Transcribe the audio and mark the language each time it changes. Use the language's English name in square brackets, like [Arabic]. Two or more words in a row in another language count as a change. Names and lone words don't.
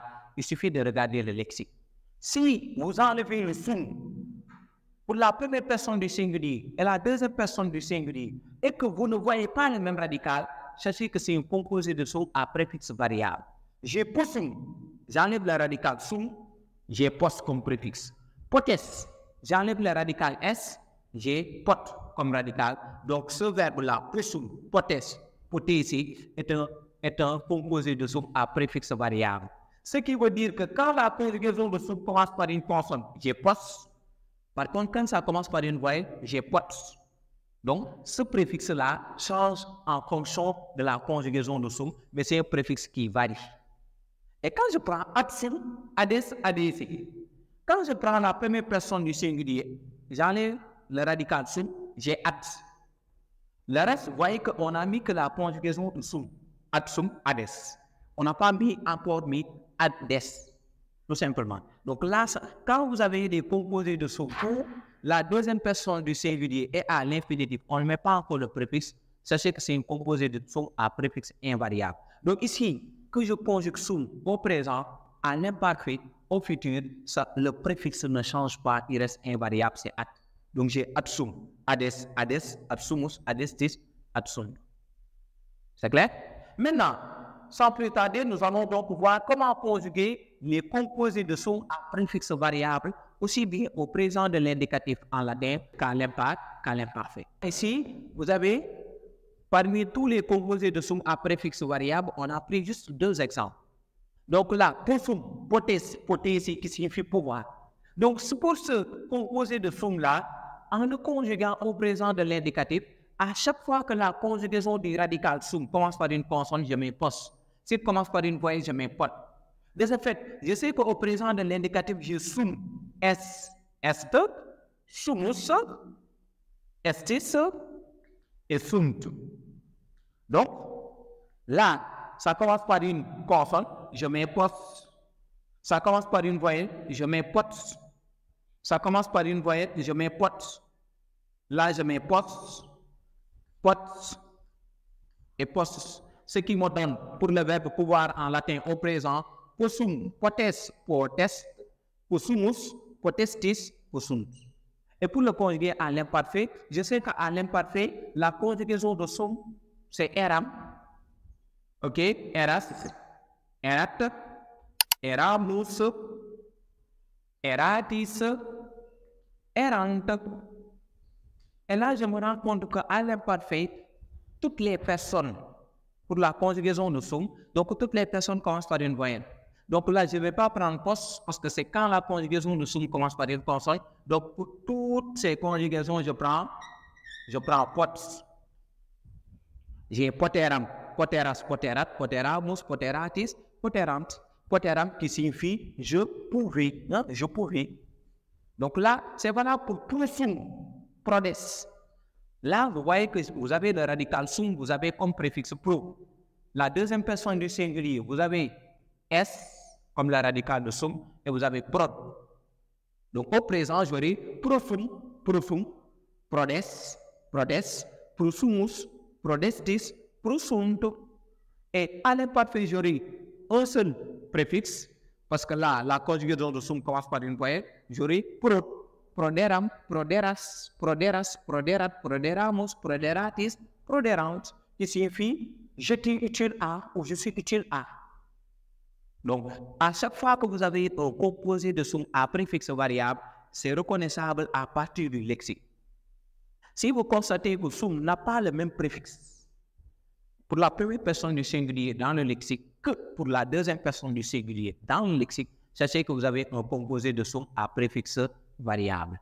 [French] Il suffit de regarder le lexique. Si vous enlevez le sum pour la première personne du singulier et la deuxième personne du singulier et que vous ne voyez pas le même radical, sachez que c'est un composé de sum à préfixe variable. J'ai possum, j'enlève le radical sum, j'ai pos comme préfixe. Potes, j'enlève le radical s, j'ai pot comme radical. Donc ce verbe-là, [Latin] possum, potes, potesi, [French] est un composé de sum à préfixe variable. Ce qui veut dire que quand la conjugaison de sum commence par une consonne, j'ai pos. Par contre, quand ça commence par une voyelle, j'ai potes. Donc, ce préfixe-là change en fonction de la conjugaison de sum, mais c'est un préfixe qui varie. Et quand je prends [Latin] absum, ades, adesi, [French] quand je prends la première personne du singulier, j'enlève le radical sum, j'ai at. Le reste, vous voyez qu'on a mis que la conjugaison de sum, [Latin] adsum, ades. [French] On n'a pas encore mis ades, tout simplement. Donc là, quand vous avez des composés de sum, la deuxième personne du singulier est à l'infinitif, on ne met pas encore le préfixe, sachez que c'est un composé de sum à préfixe invariable. Donc ici, que je conjugue sum au présent, à l'imparfait, au futur, le préfixe ne change pas, il reste invariable, c'est at. [Latin] Donc j'ai adsum, ades, ades, adsumus, adestis, adsum. [French] C'est clair? Maintenant, sans plus tarder, nous allons donc voir comment conjuguer les composés de sum à préfixe variable, aussi bien au présent de l'indicatif en latin qu'à l'imparfait. Ici, vous avez, parmi tous les composés de sum à préfixe variable, on a pris juste deux exemples. Donc là, [Latin] possum, potes, potesi, [French] qui signifie pouvoir. Donc pour ce composé de sum-là, en le conjuguant au présent de l'indicatif, à chaque fois que la conjugaison du radical sum commence par une consonne, je mets pos. Si elle commence par une voyelle, je mets pot. De ce fait, je sais qu'au présent de l'indicatif, j'ai [Latin] sum, est, sumus, estis et sunt. [French] Donc, là, ça commence par une consonne, je mets pos. Ça commence par une voyelle, je mets pot. Ça commence par une voyelle, je mets pot. Là, je mets pos, pot et post. Ce qui me donne pour le verbe pouvoir en latin au présent, [Latin] possum, potes, potest, possumus, potestis, possunt. [French] Et pour le conjuguer à l'imparfait, je sais qu'à l'imparfait, la conjugaison de sum, c'est eram, ok, [Latin] eras, erat, eramus, eratis, erant. [French] Et là, je me rends compte qu'à l'imparfait, toutes les personnes, pour la conjugaison de sum, donc toutes les personnes commencent par une voyelle. Donc là, je ne vais pas prendre pos parce que c'est quand la conjugaison de sum commence par une consonne. Donc pour toutes ces conjugations, je prends pots. [Latin] J'ai poteram, poteras, poterat, poteramus, poteratis, poterant. [French] Poteram qui signifie je pouvais, hein, je pouvais. Donc là, c'est valable pour tout le [Latin] sum, prodes. [French] Là, vous voyez que vous avez le radical sum, vous avez comme préfixe pro. La deuxième personne du singulier, vous avez s comme le radical de sum et vous avez prod. Donc au présent, je vais dire [Latin] profum, profum, prodes, prosumus, prodestis, prosunt. [French] Et à l'imparfait, j'aurai un seul préfixe, parce que là, la conjugaison de sum commence par une voyelle. [Latin] J'aurai proderam, proderas, proderas, proderat, proderamus, proderatis, proderant, [French] qui signifie je suis utile à ou je suis utile à. Donc, à chaque fois que vous avez un composé de somme à préfixe variable, c'est reconnaissable à partir du lexique. Si vous constatez que somme n'a pas le même préfixe pour la première personne du singulier dans le lexique que pour la deuxième personne du singulier dans le lexique, sachez que vous avez un composé de somme à préfixe variable.